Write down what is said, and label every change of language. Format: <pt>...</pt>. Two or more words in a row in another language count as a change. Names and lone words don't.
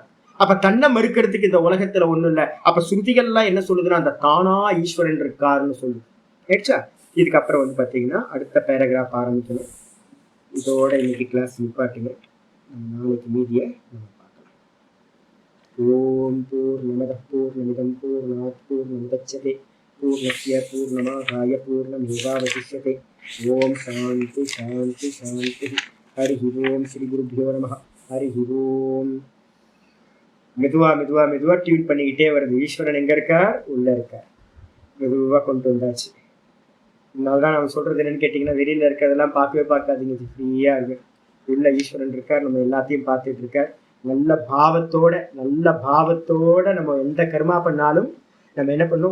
<ta>அப்ப தன்னை மறுக்கிறதுக்கு இந்த உலகத்துல ஒண்ணும் இல்லை. அப்ப ஸ்ருதிகள்லாம் என்ன சொல்லுதுன்னா அந்த தானா ஈஸ்வரன் இருக்காருன்னு சொல்லுது. ஏச்சா, இதுக்கப்புறம் வந்து பாத்தீங்கன்னா அடுத்த பேராகிராஃப் ஆரம்பிக்கணும். இதோட இன்னைக்கு கிளாஸ் நிப்பாட்டுங்க. நாளைக்கு மீதியை நம்ம பார்க்கலாம்.</ta> <sa>ॐ पूर्णमद पूर्णमिदं पूर्णात् पूर्णमुदच्यते पूर्णस्य पूर्णमादाय पूर्णमेवावशिष्यते. ॐ शान्ति शान्ति शान्ति. हरि ॐ. श्री गुरुभ्यो नमः. हरि ॐ.</sa> <ta>மெதுவா மெதுவா மெதுவா டியூன் பண்ணிக்கிட்டே வருது. ஈஸ்வரன் எங்க இருக்கார்? உள்ள இருக்கார். மெதுவா கொண்டு வந்தாச்சு. அதனால்தான் நம்ம சொல்றது என்னன்னு கேட்டீங்கன்னா, வெளியில இருக்கிறதெல்லாம் பார்க்கவே பார்க்காதீங்க, ஃப்ரீயா இருக்கு. உள்ள ஈஸ்வரன் இருக்கார், நம்ம எல்லாத்தையும் பார்த்துட்டு இருக்கார். நல்ல பாவத்தோட நம்ம எந்த கர்மா பண்ணாலும் நம்ம என்ன பண்ணோம்?</ta>